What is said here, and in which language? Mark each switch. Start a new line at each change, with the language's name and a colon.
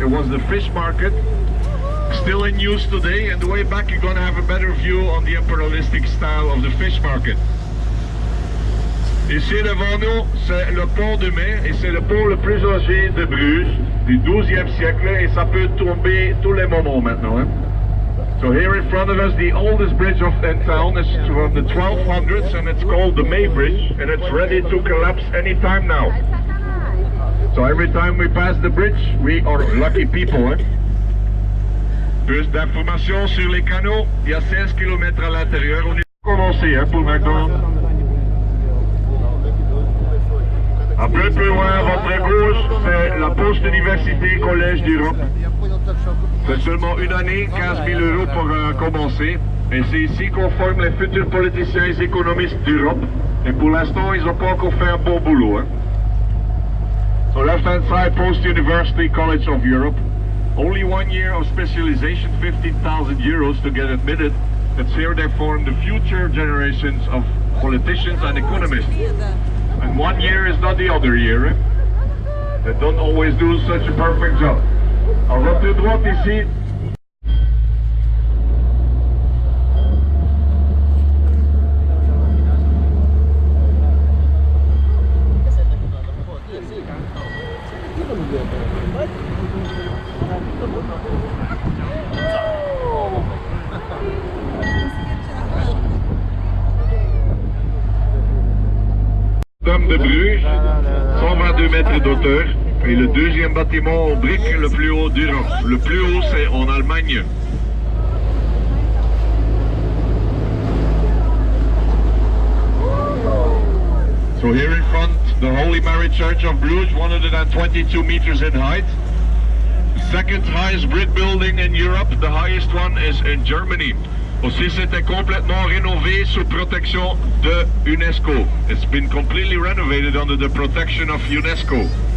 English: It was the fish market, still in use today, and the way back you're going to have a better view on the imperialistic style of the fish market.
French: Ici devant nous, c'est le pont de Mai, et c'est le pont le plus âgé de Bruges, du XIIe siècle, et ça peut tomber tous les moments maintenant. Hein.
English: So here in front of us, the oldest bridge in town is from the 1200s, and it's called the May Bridge, and it's ready to collapse any time now. So every time we pass the bridge, we are lucky people. Hein?
French: Plus d'informations sur les canaux, il y a 16 km à l'intérieur. On est commencé hein, pour maintenant. Un peu plus loin, à votre gauche, c'est la post-université Collège d'Europe. C'est seulement une année, 15 000 € pour commencer. Et c'est ici qu'on forme les futurs politiciens et économistes d'Europe. Et pour l'instant, ils n'ont pas encore fait un bon boulot. Hein.
English: So left-hand side, Post-University College of Europe. Only 1 year of specialization, 15,000 € to get admitted. It's here they form the future generations of politicians and economists. And 1 year is not the other year. Eh? They don't always do such a perfect job.
French: À votre droite ici, de Bruges, 122 mètres d'auteur, et le deuxième bâtiment en briques le plus haut d'Europe. Le plus haut, c'est en Allemagne.
English: So here in front, the Holy Mary Church of Bruges, 122 meters in height. Second highest brick building in Europe, the highest one is in Germany.
French: Aussi, c'était complètement rénové sous protection de UNESCO.
English: It's been completely renovated under the protection of UNESCO.